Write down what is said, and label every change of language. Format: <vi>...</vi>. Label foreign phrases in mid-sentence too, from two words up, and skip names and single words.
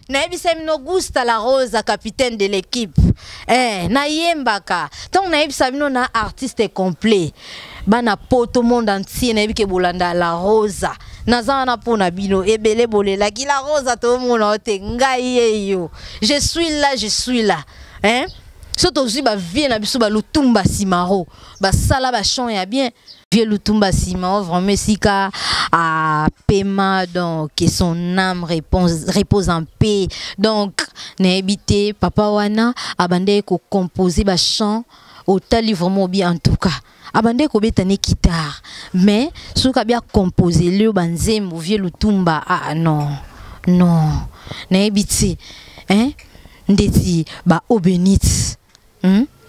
<ln>Nayebisa bino Gusta La Rosa,</ln> <fr>capitaine de l'équipe.</fr> <ln>Eh, nayembaka. Donc nayebisa bino na</ln> <fr>artiste complet.</fr> <ln>Bana poto</ln> <fr>monde entier,</fr> <ln>nayebi ke bolanda La Rosa. Naza wana mpo na bino, ebele bolelaki La Rosa, tomona o te, ngai ye yo.</ln> <fr>Je suis là, je suis là. Hein?</fr> <ln>So tozwi ba vie na biso, ba Lutumba Simaro. Ba sala ba chant ya bien. Vieux Lutumba Simaro, vraiment esika a pema,</ln> <fr>donc que son âme repose, repose en paix. Donc,</fr> <ln>nayebi te, papa wana, abande ko composer ba chant, otali</ln> <fr>vraiment bien en tout cas.</fr> <ln>Abande ko beta ne guitare. Mais, soki abia</ln> <fr>composer le</fr> <ln>ba nzembo, vieux Lutumba, ah, non. Non. Nayebi te, hein? Ndeti, ba Obenit. Hmm?</ln>